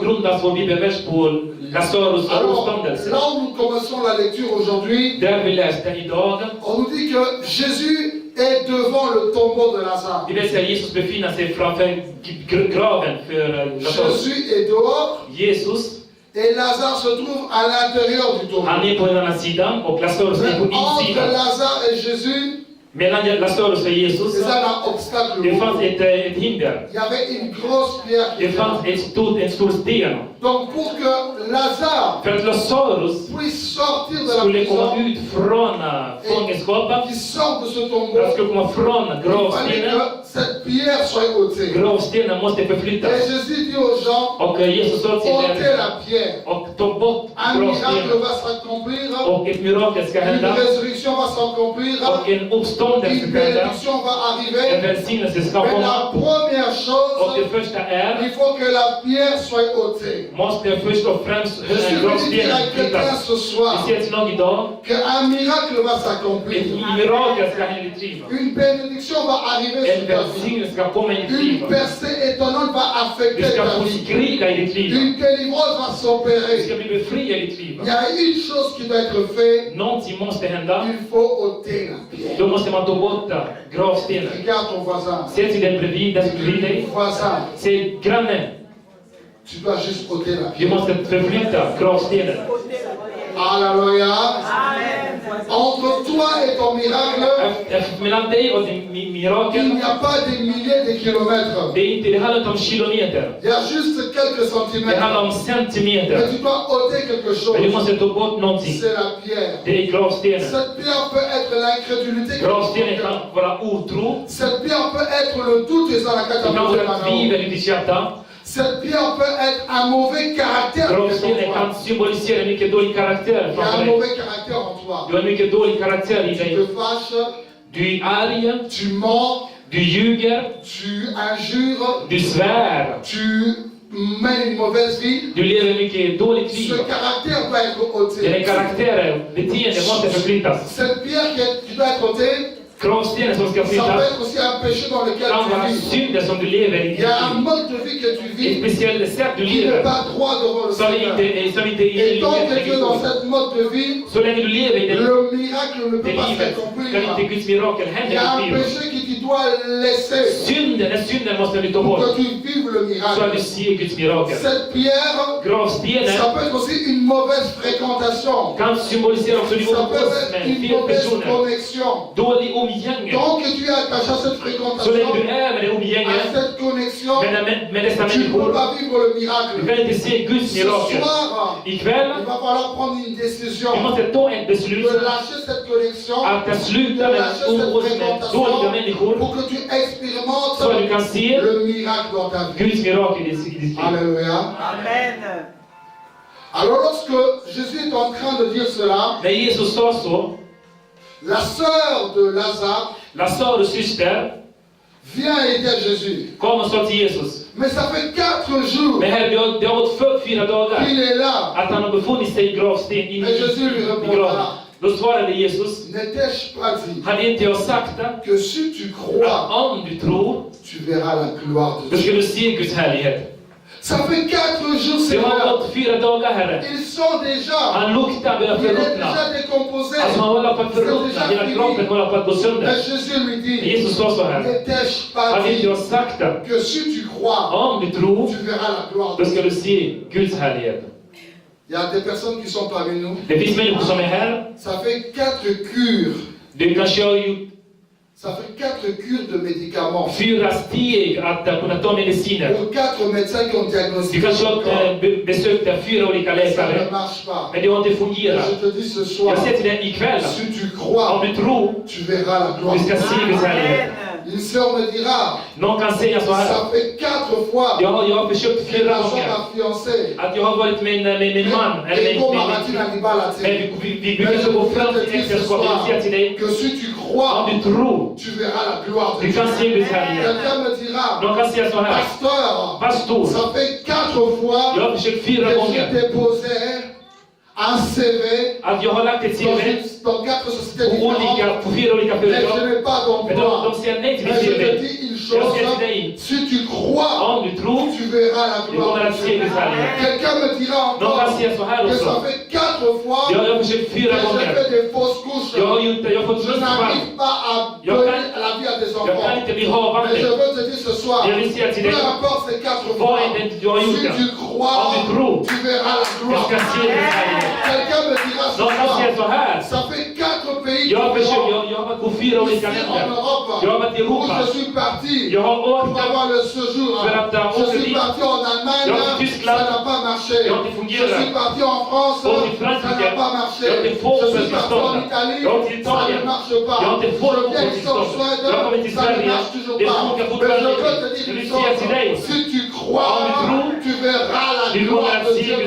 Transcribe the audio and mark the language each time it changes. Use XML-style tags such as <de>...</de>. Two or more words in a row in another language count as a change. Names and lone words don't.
<fr>Alors, là où nous commençons la lecture aujourd'hui, on nous dit que Jésus est devant le tombeau de Lazare. Jésus est dehors. Et Lazare se trouve à l'intérieur du tombeau. Mais entre Lazare et Jésus,</fr> <sv>mellan Lazarus och Jesus, det fanns ett hinder.</sv> <fr>Il y avait une grosse pierre.</fr> <sv>Det fanns en stor sten.</sv> <fr>Donc pour que Lazare puisse sortir de la</fr> <sv>skulle komma</sv> <fr>prison,</fr> <sv>ut från fångenskapen,</sv> <fr>qu'il sorte de ce tombeau,</fr> <sv>han skulle komma från</sv> <fr>il fallait</fr> <sv>gravstenen,</sv> <fr>que cette pierre soit ôtée.</fr> <sv>Gravstenen måste förflyttas.</sv> <fr>Et Jésus dit aux gens,</fr> <sv>Och Jesus sa till</sv> <fr>ôtez la pierre.</fr> <sv>och ta bort</sv> <fr>Un miracle</fr> <sv>gravstenen.</sv> <fr>va s'accomplir.</fr> <sv>Och ett mirakel ska</sv> <fr>Une</fr> <sv>hända.</sv> <fr>résurrection va s'accomplir.</fr> <sv>Och en uppståndelse</sv> <fr>Une</fr> <sv>ska hända.</sv> <fr>bénédiction va</fr> <sv>En</sv> <fr>arriver.</fr> <sv>välsignelse ska</sv> <fr>Mais</fr> <sv>komma.</sv> <fr>la première</fr> <sv>Och</sv> <fr>chose,</fr> <sv>det första är,</sv> <fr>il faut que la pierre soit ôtée.</fr> <sv>måste först och främst</sv> <fr>Je suis venu dire</fr> <sv>gravstenen</sv> <fr>à quelqu'un</fr> <sv>flyttas.</sv> <fr>ce soir</fr> <sv>Vi ser till någon idag,</sv> <fr>qu'un miracle va s'accomplir.</fr> <sv>ett mirakel ska hända i ditt liv.</sv> <fr>Une bénédiction va arriver</fr> <sv>En</sv> <fr>sur ta vie.</fr> <sv>välsignelse ska komma i ditt liv.</sv> <fr>Une percée étonnante va</fr> <sv>Du</sv> <fr>affecter</fr> <sv>ska</sv> <fr>ta</fr> <sv>få</sv> <fr>vie.</fr> <sv>skrika i ditt liv.</sv> <fr>Une délivrance va</fr> <sv>Du ska</sv> <fr>s'opérer.</fr> <sv>bli befriad i ditt liv.</sv> <fr>Il y a une chose qui doit être faite.</fr> <sv>Någonting måste hända.</sv> <fr>Il faut ôter la pierre.</fr> <sv>Då måste man ta bort gravstenen.</sv> <fr>Regarde ton voisin.</fr> <sv>Se till den bredvid, den som bredvid dig.</sv> <fr>Voisin,</fr> <sv>Se grannen.</sv> <fr>tu dois juste ôter la</fr> <sv>Du</sv> <fr>pierre.</fr> <sv>måste förflytta gravstenen.</sv> <fr>Alléluia. Entre toi et ton miracle,</fr> <sv>Mellan dig och din</sv> <fr>il</fr> <sv>mirakel,</sv> <fr>n'y a pas des milliers de kilomètres.</fr> <sv>det handlar inte om kilometer.</sv> <fr>Il y a juste quelques</fr> <sv>Det</sv> <fr>centimètres.</fr> <sv>handlar om</sv> <fr>Mais</fr> <sv>centimeter.</sv> <fr>tu dois ôter quelque</fr> <sv>Men du</sv> <fr>chose.</fr> <sv>måste ta bort någonting.</sv> <fr>C'est la pierre.</fr> <sv>Det är gravstenen.</sv> <fr>Cette pierre peut être l'incrédulité.</fr> <sv>Gravstenen kan vara otro.</sv> <fr>Cette pierre peut être le doute et ça la</fr> <sv>Det kan vara tvivel i ditt hjärta.</sv> <fr>Cette pierre peut être un mauvais caractère.</fr> <sv>Gravstenen kan symbolisera mycket dålig karaktär</sv> <fr>Il y a</fr> <sv>framför</sv> <fr>un</fr> <sv>dig.</sv> <fr>mauvais caractère en toi.</fr> <sv>Du har mycket dålig karaktär i</sv> <fr>Tu</fr> <sv>dig.</sv> <fr>te fâches,</fr> <sv>Du är arg,</sv> <fr>tu mens,</fr> <sv>du ljuger,</sv> <fr>tu injures,</fr> <sv>du svär.</sv> <fr>tu mènes une mauvaise vie.</fr> <sv>Du lever mycket dåligt</sv> <fr>Ce</fr> <sv>liv.</sv> <fr>caractère doit être</fr> <sv>Den</sv> <fr>ôté.</fr> <sv>karaktären, beteendet måste förflyttas.</sv> <fr>Cette pierre qui doit être ôtée,</fr> <sv>Gravstenen som ska</sv> <fr>ça peut</fr> <sv>flyttas</sv> <fr>être aussi un péché dans lequel</fr> <sv>kan vara</sv> <fr>tu vis.</fr> <sv>synder som du lever i.</sv> <fr>Il y a un mode de vie que tu</fr> <sv>Ett</sv> <fr>vis</fr> <sv>speciellt sätt du</sv> <fr>qui n'est</fr> <sv>lever.</sv> <fr>pas droit devant le</fr> <sv>Som</sv> <fr>Seigneur.</fr> <sv>inte</sv> <fr>Et tant que tu es dans</fr> <sv>är</sv> <fr>cette mode de vie,</fr> <sv>så länge du lever i det</sv> <fr>le miracle ne peut pas</fr> <sv>livet</sv> <fr>s'accomplir.</fr> <sv>kan inte Guds mirakel</sv> <fr>Il</fr> <sv>hända</sv> <fr>y a</fr> <sv>i</sv> <fr>un</fr> <sv>ditt liv.</sv> <fr>péché que tu dois laisser</fr> <sv>Synden måste du ta</sv> <fr>pour</fr> <sv>bort.</sv> <fr>que tu vives le</fr> <sv>Så att du</sv> <fr>miracle.</fr> <sv>ser Guds mirakel.</sv> <fr>Cette pierre,</fr> <sv>Gravstenen</sv> <fr>ça peut être aussi une mauvaise fréquentation.</fr> <sv>kan symbolisera också din</sv> <fr>Ça peut</fr> <sv>umgås</sv> <fr>être</fr> <sv>med</sv> <fr>une</fr> <sv>fel</sv> <fr>mauvaise</fr> <sv>personer.</sv> <fr>connexion.</fr> <sv>Dålig umgänge.</sv> <fr>Tant que tu es attaché à cette</fr> <sv>Så länge</sv> <fr>fréquentation,</fr> <sv>du är med det</sv> <fr>à</fr> <sv>umgänget,</sv> <fr>cette connexion,</fr> <sv>med dessa</sv> <fr>tu ne peux</fr> <sv>människor,</sv> <fr>pas vivre le</fr> <sv>du</sv> <fr>miracle.</fr> <sv>kan inte se Guds</sv> <fr>Ce</fr> <sv>mirakel.</sv> <fr>soir,</fr> <sv>Ikväll,</sv> <fr>il va falloir prendre une</fr> <sv>vi</sv> <fr>décision</fr> <sv>måste ta ett beslut</sv> <fr>de lâcher cette connexion,</fr> <sv>att sluta</sv> <fr>de</fr> <sv>med</sv> <fr>lâcher cette</fr> <sv>umgås med dåliga</sv> <fr>fréquentation</fr> <sv>människor</sv> <fr>pour que tu expérimentes</fr> <sv>så att du kan se</sv> <fr>le miracle dans ta vie.</fr> <sv>Guds mirakel i ditt liv.</sv> <fr>Alléluia. Amen. Alors lorsque Jésus est en train de dire cela,</fr> <sv>När Jesus sa så,</sv> <fr>la sœur de Lazare</fr> <sv>Lazarus syster</sv> <fr>vient aider Jésus.</fr> <sv>kom och sa till Jesus,</sv> <fr>Mais ça fait 4 jours</fr> <sv>men herre, det har gått 4 dagar</sv> <fr>qu'il est là.</fr> <sv>att han har befunnit sig i gravsten</sv> <fr>Et Jésus lui</fr> <sv>i</sv> <fr>répondra,</fr> <sv>graven. Då svarade Jesus,</sv> <fr>n'étais-je pas dit</fr> <sv>hade inte jag sagt det?</sv> <fr>que si tu crois,</fr> <sv>Att om du tror,</sv> <fr>tu verras la gloire de</fr> <sv>då ska</sv> <fr>Dieu.</fr> <sv>du se Guds härlighet.</sv> <fr>Ça fait 4 jours,</fr> <sv>Det har</sv> <fr>Seigneur.</fr> <sv>gått 4 dagar, Herre.</sv> <fr>Ils sont déjà,</fr> <sv>Han luktar, börjar</sv> <fr>il est</fr> <sv>förruttna.</sv> <fr>déjà décomposé.</fr> <sv>Alltså han håller på att förruttna, hela kroppen håller på att gå sönder.</sv> <fr>Mais Jésus lui dit,</fr> <sv>Jesus sa så här,</sv> <fr>n'étais-je pas</fr> <sv>hade inte</sv> <fr>dit</fr> <sv>jag sagt det?</sv> <fr>que si tu crois,</fr> <sv>Om du tror,</sv> <fr>tu verras la gloire</fr> <sv>då</sv> <fr>de</fr> <sv>ska</sv> <fr>Dieu.</fr> <sv>du se Guds härlighet.</sv> <fr>Il y a des personnes qui sont parmi nous.</fr> <sv>Det finns människor som är här.</sv> <fr>Ça fait 4 cures.</fr> <sv>Du kanske har gjort</sv> <fr>Ça fait 4 cures de médicaments.</fr> <sv>4 steg att kunna ta mediciner.</sv> <fr>Pour 4 médecins qui ont</fr> <sv>Du</sv> <fr>diagnostiqué</fr> <sv>kanske</sv> <fr>ton corps.</fr> <sv>har besökt 4 olika</sv> <fr>Ça ne</fr> <sv>läkare.</sv> <fr>marche pas.</fr> <sv>Men det har inte</sv> <fr>Et</fr> <sv>fungerat.</sv> <fr>je te dis ce soir,</fr> <sv>Jag säger till dig ikväll,</sv> <fr>si tu crois,</fr> <sv>om du tror,</sv> <fr>tu verras la gloire.</fr> <sv>du ska se Guds härlighet.</sv> <fr>Une sœur me dira,</fr> <sv>Någon kan säga så här,</sv> <fr>ça fait 4 fois</fr> <sv>jag har försökt</sv> <fr>que</fr> <sv>4</sv> <fr>l'argent</fr> <sv>gånger</sv> <fr>m'a fiancé.</fr> <sv>att jag har varit med min man, eller</sv> <fr>Et comme Martin</fr> <sv>men</sv> <fr>Alibalati,</fr> <sv>vi brukar gå fram till äktenskapet och säga till dig,</sv> <fr>que si tu</fr> <sv>om</sv> <fr>crois,</fr> <sv>du tror,</sv> <fr>tu verras la gloire de</fr> <sv>du</sv> <fr>Dieu.</fr> <sv>kan se Guds härlighet.</sv> <fr>Quelqu'un me dira,</fr> <sv>Någon kan säga så här,</sv> <fr>pasteur,</fr> <sv>pastor,</sv> <fr>ça fait 4 fois</fr> <sv>jag har försökt 4</sv> <fr>que j'ai</fr> <sv>gånger</sv> <fr>déposé un CV</fr> <sv>att jag har lagt ett CV</sv> <fr>dans 4 sociétés</fr> <sv>på</sv> <fr>différentes,</fr> <sv>4 olika</sv> <fr>mais je</fr> <sv>företag.</sv> <fr>n'ai pas</fr> <sv>Men</sv> <fr>d'emploi.</fr> <sv>de säger nej till</sv> <fr>Mais</fr> <sv>mitt</sv> <fr>je te</fr> <sv>CV.</sv> <fr>dis une</fr> <sv>Jag</sv> <fr>chose,</fr> <sv>säger till dig,</sv> <fr>si tu crois,</fr> <sv>om du tror,</sv> <fr>tu verras la</fr> <sv>du</sv> <fr>gloire</fr> <sv>kommer</sv> <fr>de</fr> <sv>att se</sv> <fr>Dieu.</fr> <sv>Guds härlighet.</sv> <fr>Quelqu'un me dira</fr> <sv>Någon</sv> <fr>encore</fr> <sv>kan säga så här</sv> <fr>que ça</fr> <sv>också,</sv> <fr>fait 4 fois</fr> <sv>jag har försökt</sv> <fr>que</fr> <sv>4</sv> <fr>j'ai</fr> <sv>gånger.</sv> <fr>fait des fausses couches.</fr> <sv>Jag har fått</sv> <fr>Je</fr> <sv>missfall.</sv> <fr>n'arrive pas à</fr> <sv>Jag</sv> <fr>donner</fr> <sv>kan-</sv> <fr>la vie à des</fr> <sv>Jag kan</sv> <fr>enfants.</fr> <sv>inte bli</sv> <fr>Mais je</fr> <sv>havande.</sv> <fr>veux te dire ce soir,</fr> <sv>Jag vill säga till</sv> <fr>peu</fr> <sv>dig,</sv> <fr>importe ces 4</fr> <sv>vad</sv> <fr>fois,</fr> <sv>är det du har gjort</sv> <fr>si</fr> <sv>det?</sv> <fr>tu</fr> <sv>Om</sv> <fr>crois,</fr> <sv>du tror,</sv> <fr>tu verras la</fr> <sv>du</sv> <fr>gloire.</fr> <sv>ska se Guds härlighet.</sv> <fr>Quelqu'un me dira ce</fr> <sv>Någon kan säga</sv> <fr>soir,</fr> <sv>så här,</sv> <fr>ça fait 4 pays</fr> <sv>jag har försökt,</sv> <fr>différents</fr> <sv>jag har varit på 4 olika</sv> <fr>ici en</fr> <sv>länder.</sv> <fr>Europe</fr> <sv>Jag har varit i</sv> <fr>où</fr> <sv>Europa.</sv> <fr>je suis parti</fr> <sv>Jag har</sv> <fr>pour</fr> <sv>åkt</sv> <fr>avoir le séjour.</fr> <sv>För att</sv> <fr>Je</fr> <sv>åka</sv> <fr>suis</fr> <sv>dit.</sv> <fr>parti en Allemagne,</fr> <sv>Jag var i</sv> <fr>ça</fr> <sv>Tyskland.</sv> <fr>n'a pas marché. marché. Je suis parti en France, ça n'a pas marché. Je suis parti en Italie, ça ne marche pas. Je viens ici en Suède, ça ne marche toujours pas. Mais je veux te dire une chose, si tu crois, tu verras la gloire de Dieu.</fr>